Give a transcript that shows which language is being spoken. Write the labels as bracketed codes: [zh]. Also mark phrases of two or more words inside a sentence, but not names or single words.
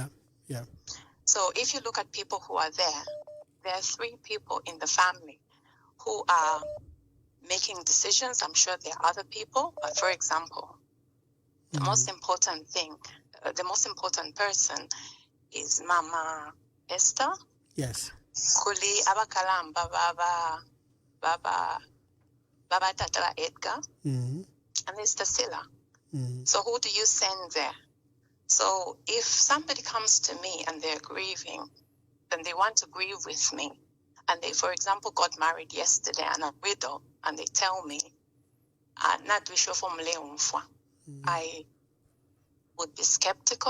[en] So if you look at people who are there are 3 people in the family who are making decisions. I'm sure there are other people, but for example, the most important thing, the most important person is Mama Esther. Yes. [bem] Kuli abakalamba baba tata Edgar, [en] and there's [bem] Tasila. [en] So who do you send there? So if somebody comes to me and they're grieving, then they want to grieve with me. And they, for example, got married yesterday and a widow, and they tell me, I would be skeptical.